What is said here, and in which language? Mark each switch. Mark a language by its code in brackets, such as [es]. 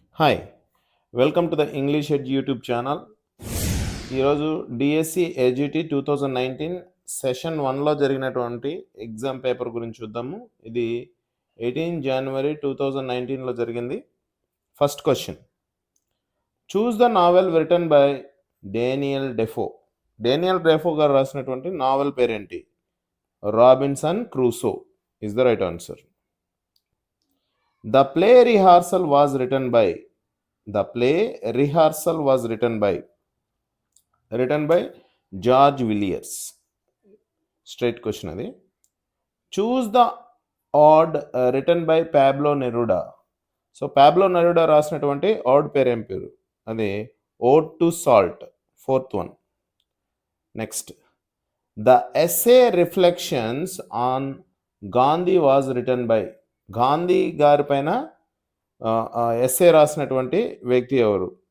[en] Hi welcome to the English Ed YouTube channel. [te] ఈరోజు DSC AGT 2019 session 1లో జరిగినటువంటి exam paper గురించి చూద్దాము. ఇది 18 జనవరి 2019లో జరిగింది. [en] First question, choose the novel written by Daniel Defoe. [te] Daniel డెఫో గారు రాసినటువంటి నావెల్ పేరేంటి? [en] Robinson Crusoe is the right answer. The play rehearsal was written by. The play rehearsal was written by George Villiers. Straight question adi. Choose the odd written by Pablo Neruda. [te] So Pablo Neruda రాసినటువంటి odd పేరు ఏం పేరు? [en] అది Ode to Salt, fourth one. Next, the essay Reflections on Gandhi was written by. [te] Gandhi గారి పైన essay రాసినటువంటి వ్యక్తి ఎవరు?